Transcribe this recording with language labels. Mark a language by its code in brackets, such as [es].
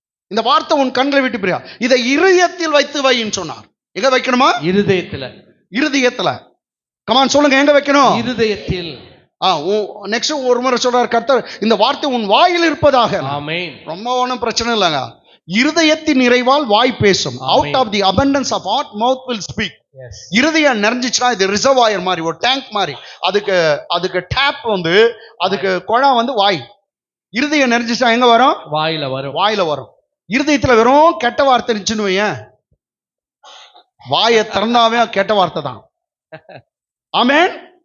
[ta] இந்த வார்த்தை உன் கண்களை விட்டு பிரியா. இதை இருதயத்தில் வைத்து வைன்னு சொன்னார். எங்க வைக்கணுமா? இருதயத்துல. இருதயத்துல. கமான் சொல்லுங்க, எங்க வைக்கணும்? இருதயத்தில். நெக்ஸ்ட் ஒரு முறை சொல்றார் கர்த்தர், இந்த வார்த்தை உன் வாயில் இருப்பதாக. ஆமென். ரொம்ப ஒன்றும் பிரச்சனை இல்லைங்க. இருதயத்தின் நிறைவால் வாய் பேசும். [en] Out of the abundance of heart mouth will speak. [ta] S. இருதயம் நிறைஞ்சிச்சுன்னா இது ரிசர்வாயர் மாதிரி, ஒரு டேங்க் மாதிரி. அதுக்கு டேப் வந்து, அதுக்கு குழாய் வந்து வாய். இருதயம் நிறைஞ்சிச்சா எங்க வரும்? வாயில வரும். வாயில வரும். இருதயத்துல வெறும் கெட்ட வார்த்தை இருந்துச்சுன்னு வையேன், வாயை திறந்தாவே கெட்ட வார்த்தை தான். ஆமென்.